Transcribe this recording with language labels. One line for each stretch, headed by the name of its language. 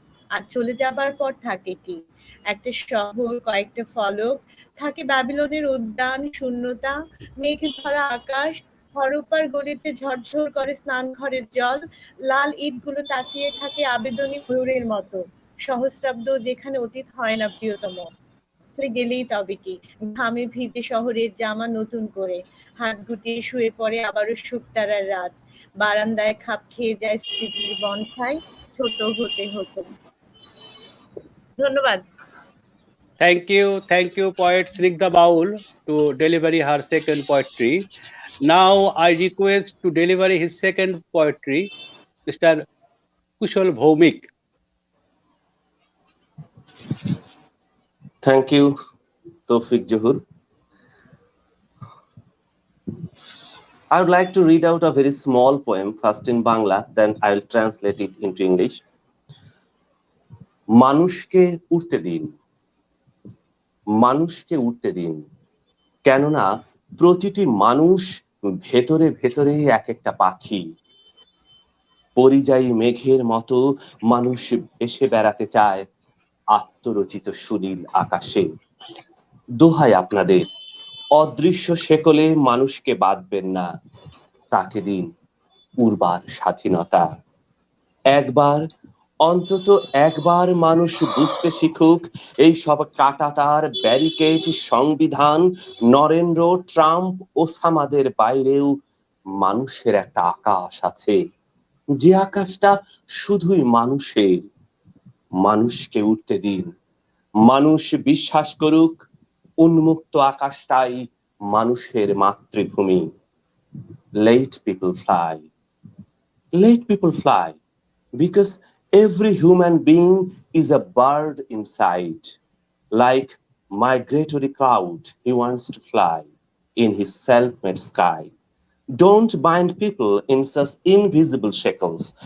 Bangla: আর চলে যাবার পর থাকে কি? একটা শহর, কয়েকটা ফলক, থাকে ব্যাবিলনের উদ্যান, শূন্যতা, মেঘ ধরা আকাশ, হরপ্পার গলিতে ঝরঝর করে স্নান ঘরের জল, লাল ইটগুলো তাকিয়ে থাকে আবেদনী ময়ূরের মতো, সহস্রাব্দ যেখানে অতীত হয় না প্রিয়তম। গেলেই তবে কি, ঘামে ভিজে শহরের জামা নতুন করে, হাত গুটিয়ে শুয়ে পড়ে আবারও শুকতারার রাত, বারান্দায় খাপ খেয়ে যায় স্মৃতির বনসাই, ছোট হতে হতো। ধন্যবাদ।
English: Thank you, poet Snigdha Baul, to deliver her second poetry. Now I request to deliver his second poetry, Mr. Kushal Bhaumik. Thank you, Tawfiq Johur. I would like to read out a very small poem, first in Bangla, then I will translate it into English.
Bangla: মানুষকে উঠতে দিন, মানুষকে উঠতে দিন, কেননা প্রতিটি মানুষ ভেতরে ভেতরে এক একটা পাখি, পরিযায়ী মেঘের মতো মানুষ ভেসে বেড়াতে চায় আত্মরচিত সুনীল আকাশে। দোহাই আপনাদের, অদৃশ্য শেকলে মানুষকে বাঁধবেন না, তাকে দিন উর্বার স্বাধীনতা। একবার, অন্তত একবার মানুষ বুঝতে শিখুক এই সব কাঁটাতার, ব্যারিকেড, সংবিধান, নরেন্দ্র, ট্রাম্প, ওসামাদের বাইরেও মানুষের একটা আকাশ আছে, যে আকাশটা শুধুই মানুষের। মানুষকে উঠতে দিন, মানুষ বিশ্বাস করুক উন্মুক্ত আকাশটাই মানুষের মাতৃভূমি।
English: Let people fly. Let people fly. Because every human being is a bird inside. Like migratory cloud, he wants to fly in his self-made sky. Don't bind people in such invisible shackles.